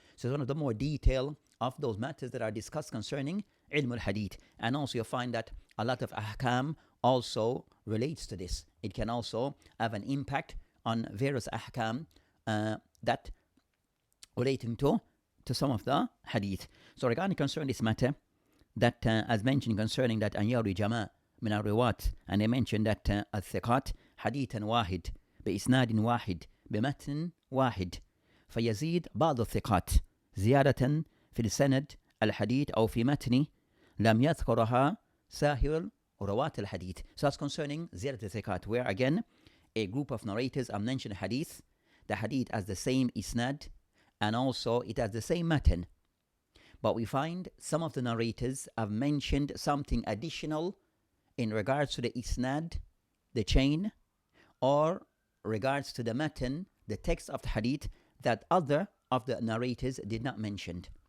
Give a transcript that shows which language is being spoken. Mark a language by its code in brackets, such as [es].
[en] So it's one of the more detail of those matters that are discussed concerning ilm al-hadith. And also you find that a lot of ahkam also relates to this. It can also have an impact on various ahkam that relating to to some of the hadith. So regarding concerning this matter, that as mentioned concerning that [ar] أن يروي جماعة من الرواة, [en] and they mentioned that [ar] الثقات حديثا واحد بإسناد واحد بمتن واحد فيزيد بعض الثقات زيادة في السند الحديث أو في متن لم يذكرها ساهر رواة الحديث. [en] So that's concerning زيادة الثقات, where again a group of narrators have mentioned hadith. The hadith has the same isnad and also it has the same matan. But we find some of the narrators have mentioned something additional in regards to the isnad, the chain, or regards to the matan, the text of the hadith, that other of the narrators did not mention.